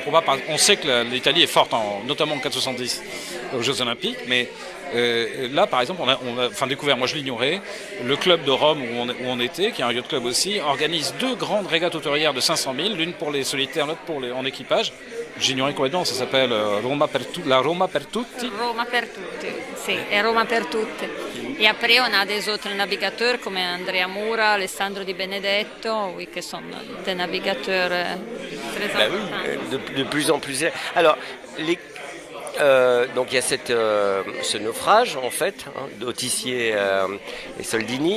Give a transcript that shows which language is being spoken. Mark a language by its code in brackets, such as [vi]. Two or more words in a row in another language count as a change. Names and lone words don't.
[fr] On sait que l'Italie est forte, notamment en 470 aux Jeux Olympiques, mais là, par exemple, on a découvert, moi je l'ignorais, le club de Rome où on était, qui est un yacht club aussi, organise 2 grandes régates hauturières de 500 000, l'une pour les solitaires, l'autre en équipage. J'ignorais complètement, ça s'appelle la Roma per tutti. [it] Roma per tutti, sì, è Roma per tutti. [fr] Et après, on a des autres navigateurs comme Andrea Mura, Alessandro Di Benedetto, oui, qui sont des navigateurs très importants. Oui, de plus en plus. Alors, donc il y a ce naufrage en fait d'Autissier et Soldini.